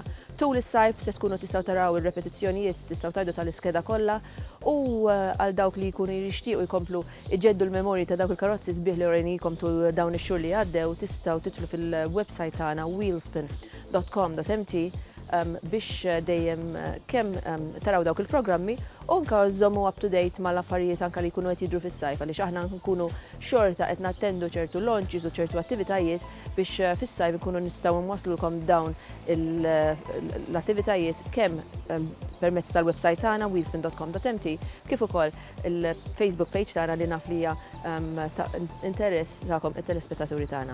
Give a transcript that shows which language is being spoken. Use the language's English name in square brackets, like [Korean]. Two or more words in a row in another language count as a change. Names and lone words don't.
[Maltese] Tul is-sajf se tkunu tistgħu taraw ir-repetizzjonijiet, tistgħu tgħidu tal-iskeda kollha u għal dawk li jkunu jixtiequ jkomplu iġeddu l-memorji ta' dawk il-karozzi sbieħ li orejnikom tul dawn ix-xhur li għaddew, tistgħu titlu fil-website tagħna wheelspin.com.mt biex dejjem kemm taraw dawk il-programmi u anke żommu [English] up to date [Maltese] mal-affarijiet anke li jkunu qed jidhru fis-sajf għaliex aħna nkunu xorta qed nattendu ċertu launches u ċertu attivitajiet biex fis-sajf nkunu nistgħu nwaslulkom dawn l-attivitajiet kemm permezz tal-website tagħna wheelspin.com.mt kif ukoll il- [English] Facebook page [Maltese] tagħna li naf li hija ta' interess tagħkom it-telespettaturi tagħna.